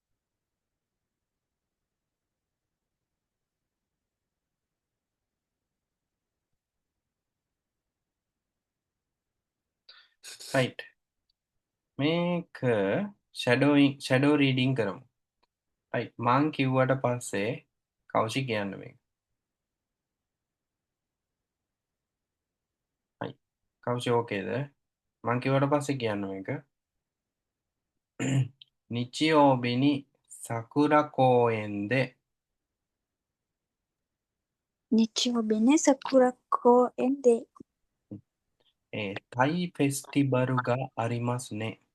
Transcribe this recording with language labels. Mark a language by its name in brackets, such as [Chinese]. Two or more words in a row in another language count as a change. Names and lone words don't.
[Sinhala] right මේක [English] shadow reading [Sinhala] කරමු. right මං කිව්වට පස්සේ කෞෂි කියන්න මේක. right කෞෂි ඕකේද? මං කිව්වට පස්සේ කියන්න මේක. [Japanese] 日曜日に桜公園で日曜日ね、桜公園で、タイフェスティバルがありますね。